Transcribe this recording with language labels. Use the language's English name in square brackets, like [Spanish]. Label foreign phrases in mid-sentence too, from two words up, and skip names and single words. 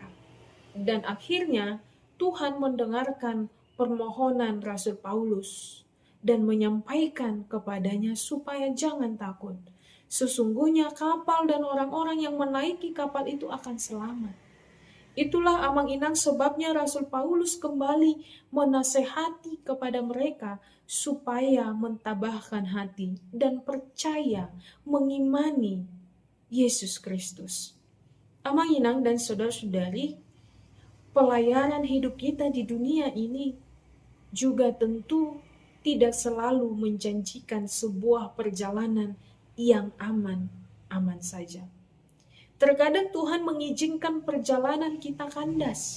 [Indonesian] Dan akhirnya Tuhan mendengarkan permohonan Rasul Paulus dan menyampaikan kepadanya supaya jangan takut. Sesungguhnya kapal dan orang-orang yang menaiki kapal itu akan selamat. Itulah amang-inang sebabnya Rasul Paulus kembali menasehati kepada mereka supaya mentabahkan hati dan percaya mengimani Yesus Kristus. Amang-inang dan saudara-saudari, pelayanan hidup kita di dunia ini juga tentu tidak selalu menjanjikan sebuah perjalanan yang aman saja. Terkadang Tuhan mengizinkan perjalanan kita kandas.